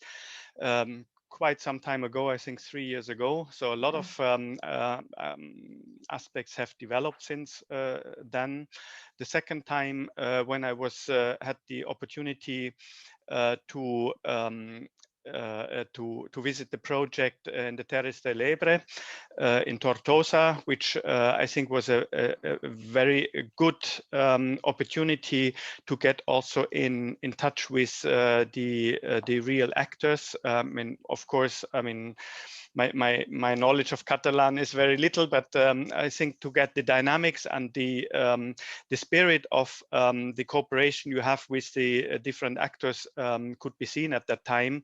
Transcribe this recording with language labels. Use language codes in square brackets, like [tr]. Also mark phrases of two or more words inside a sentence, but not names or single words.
[en] Quite some time ago, I think 3 years ago. So a lot of aspects have developed since then. The second time when I had the opportunity to visit the project in the Terres de l'Ebre in Tortosa, which I think was a very good opportunity to get also in touch with the real actors. And of course, I mean, my knowledge of Catalan is very little, but I think to get the dynamics and the spirit of the cooperation you have with the different actors could be seen at that time.